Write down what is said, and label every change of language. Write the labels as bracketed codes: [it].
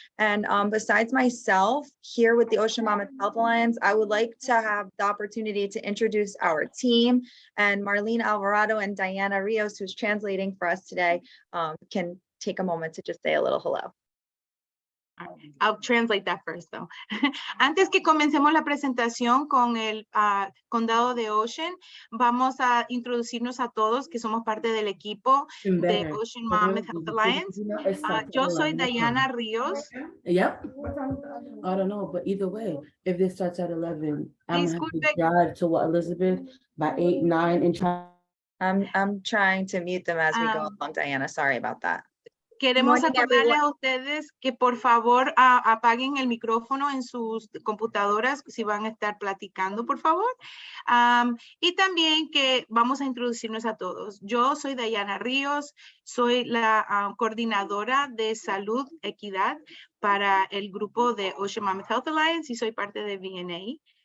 [en] And besides myself, here with the Ocean Monmouth Health Alliance, I would like to have the opportunity to introduce our team, and Marlene Alvarado and Diana Rios, who's translating for us today, can take a moment to just say a little hello. I'll translate that first, though. [es] Antes que comencemos la presentación con el condado de Ocean, vamos a introducirnos a todos que somos parte del equipo de Ocean Monmouth Health Alliance. Yo soy Diana Rios. [en] Yep. I don't know, but either way, if this starts at 11, I'm going to drive to Elizabeth by 8, 9, and try. I'm trying to mute them as we go along, Diana. Sorry about that. [es] Queremos acordarles a ustedes que por favor apaguen el micrófono en sus computadoras si van a estar platicando, por favor. Y también que vamos a introducirnos a todos. Yo soy Diana Ríos, soy la coordinadora de salud, equidad para el grupo de Ocean Monmouth Health Alliance y soy parte de VNA.